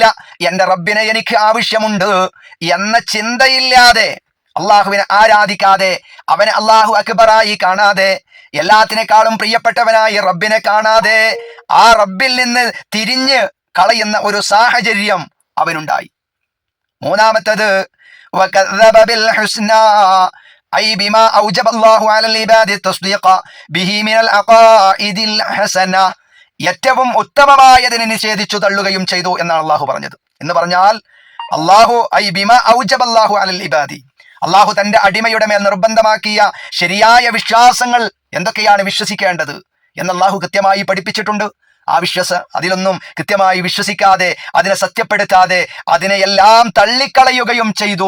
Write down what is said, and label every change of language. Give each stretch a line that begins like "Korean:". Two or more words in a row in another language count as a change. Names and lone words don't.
Malayalam: എൻ്റെ റബ്ബിനെ എനിക്ക് ആവശ്യമുണ്ട് എന്ന ചിന്തയില്ലാതെ അള്ളാഹുവിനെ ആരാധിക്കാതെ അവനെ അള്ളാഹു അക്ബറായി കാണാതെ എല്ലാത്തിനേക്കാളും പ്രിയപ്പെട്ടവനായി റബ്ബിനെ കാണാതെ ആ റബ്ബിൽ നിന്ന് തിരിഞ്ഞ് കളയുന്ന ഒരു സാഹചര്യം അവനുണ്ടായി.
Arabic: മൂന്നാമത്തത് وكذب بالحسنى أي بما أوجب الله على العباد التصديق به من العقائد الحسنة.
Malayalam: ഏറ്റവും ഉത്തമമായതിനെ നിഷേധിച്ചു തള്ളുകയും ചെയ്തു എന്നാണ് അള്ളാഹു പറഞ്ഞത്. എന്ന് പറഞ്ഞാൽ അള്ളാഹു തന്റെ അടിമയുടെ മേൽ നിർബന്ധമാക്കിയ ശരിയായ വിശ്വാസങ്ങൾ എന്തൊക്കെയാണ് വിശ്വസിക്കേണ്ടത് എന്ന് അള്ളാഹു കൃത്യമായി പഠിപ്പിച്ചിട്ടുണ്ട്. അതിലൊന്നും കൃത്യമായി വിശ്വസിക്കാതെ, അതിനെ സത്യപ്പെടുത്താതെ അതിനെയെല്ലാം തള്ളിക്കളയുകയും ചെയ്തു.